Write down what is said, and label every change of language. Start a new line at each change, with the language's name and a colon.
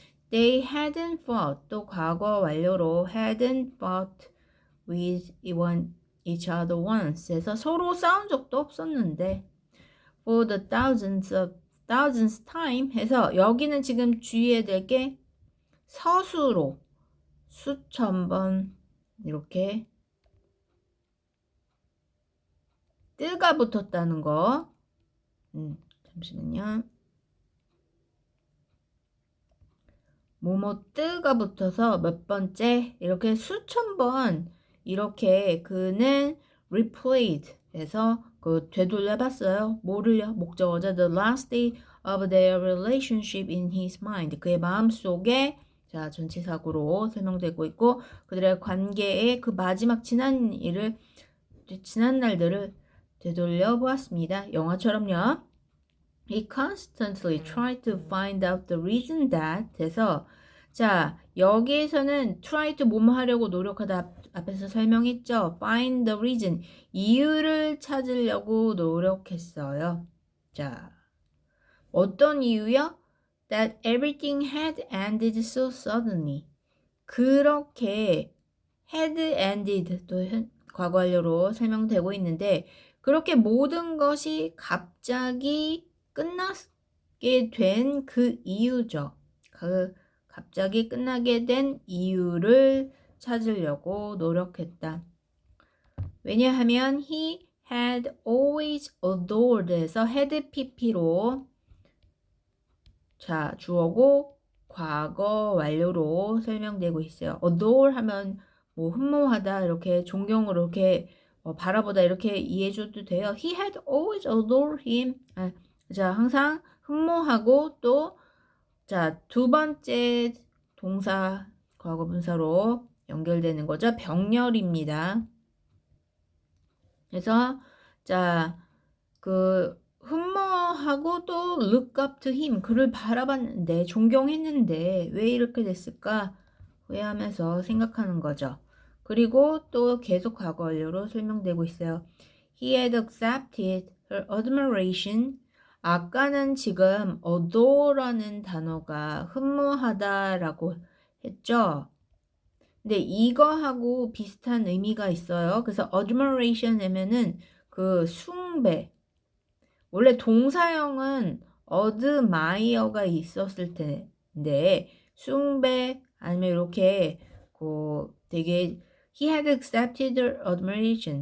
English: They hadn't fought
Korean: 또 과거 완료로
English: hadn't fought with each other once
Korean: 해서 서로 싸운 적도 없었는데
English: for the thousandth time
Korean: 해서 여기는 지금 주의해야 될 게 서수로 수천 번 이렇게 뜨가 붙었다는 거. 잠시만요. 뭐뭐 뜨가 붙어서 몇 번째 이렇게 수천 번 이렇게 그는 replayed 해서 되돌려봤어요. 뭐를요? 목적어자
English: the last day of their relationship in his mind.
Korean: 그의 마음속에 자 전치사구로 설명되고 있고 그들의 관계의 그 마지막 지난 날들을 되돌려 보았습니다. 영화처럼요.
English: He constantly tried to find out the reason that
Korean: 해서 자 여기에서는 try to 뭐뭐 하려고 노력하다 앞에서 설명했죠.
English: Find the reason
Korean: 이유를 찾으려고 노력했어요. 자 어떤 이유요?
English: That everything had ended so suddenly.
Korean: 그렇게 had ended 또 과거 완료로 설명되고 있는데 그렇게 모든 것이 갑자기 끝나게 된 그 이유죠. 그 갑자기 끝나게 된 이유를 찾으려고 노력했다. 왜냐하면
English: he had always adored
Korean: 에서 had pp로 자, 주어고 과거 완료로 설명되고 있어요. adore 하면 뭐 흠모하다 이렇게 존경으로 이렇게 바라보다 이렇게 이해해줘도 돼요.
English: He had always adored him.
Korean: 자, 항상 흠모하고 또 자, 두 번째 동사 과거분사로 연결되는 거죠. 병렬입니다. 그래서 자, 그 흠모하고 또
English: look up to him
Korean: 그를 바라봤는데 존경했는데 왜 이렇게 됐을까 후회하면서 생각하는 거죠. 그리고 또 계속 과거 완료로 설명되고 있어요.
English: He had accepted her admiration.
Korean: 아까는 지금 adore라는 단어가 흠모하다라고 했죠. 근데 이거하고 비슷한 의미가 있어요. 그래서 admiration 하면은 그 숭배. 원래 동사형은 admire가 있었을 텐데 숭배 아니면 이렇게 그 되게
English: he had accepted her admiration.